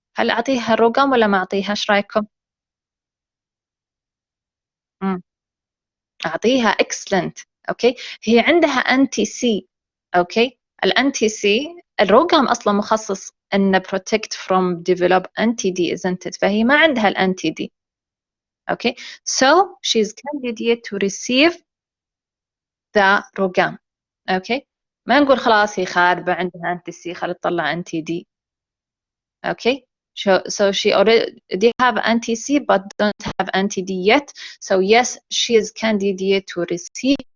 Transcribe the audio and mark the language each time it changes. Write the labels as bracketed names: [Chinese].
[Arabic] هل اعطيها الروجام ولا ما اعطيها؟ ايش رايكم؟ اعطيها اكسلنت. اوكي، هي عندها انتي سي. اوكي، الانتي سي الروجام اصلا مخصص ان [English] protect from develop anti D isn't it؟ [Arabic] فهي ما عندها الانتي دي. [English] Okay, so she's candidate to receive the RhoGAM. [Arabic] اوكي، ما نقول خلاص هي خاربة عندها انتي سي خلي تطلع انتي دي. اوكي، [English] so she already have anti-C but don't have anti-D yet, so yes she is candidate to receive.